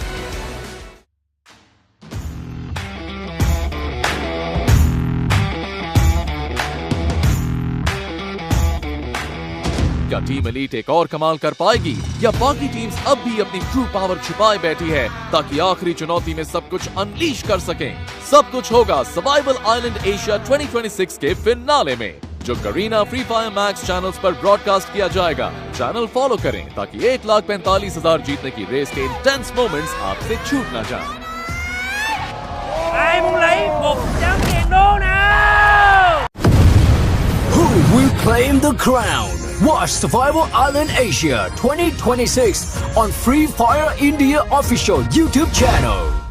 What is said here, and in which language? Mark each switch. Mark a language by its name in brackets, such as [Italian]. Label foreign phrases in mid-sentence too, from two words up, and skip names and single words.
[Hindi] क्या टीम एलीट एक और कमाल कर पाएगी या बाकी टीम्स अब भी अपनी [English] true power [Hindi] छुपाए बैठी है ताकि आखिरी चुनौती में सब कुछ अनलीश कर सकें? सब कुछ होगा सर्वाइवल आइलैंड एशिया 2026 के फिनाले में, जो करीना फ्री फायर मैक्स चैनल्स पर ब्रॉडकास्ट किया जाएगा। चैनल फॉलो करें ताकि 1,45,000 जीतने की रेस के [English] intense moments [Hindi] आपसे छूट न जाएं। [Vietnamese] Ai muốn lấy 100.000 đô nào? [English] Who will claim the crown? Watch Survival Island Asia 2026 on Free Fire India official YouTube channel.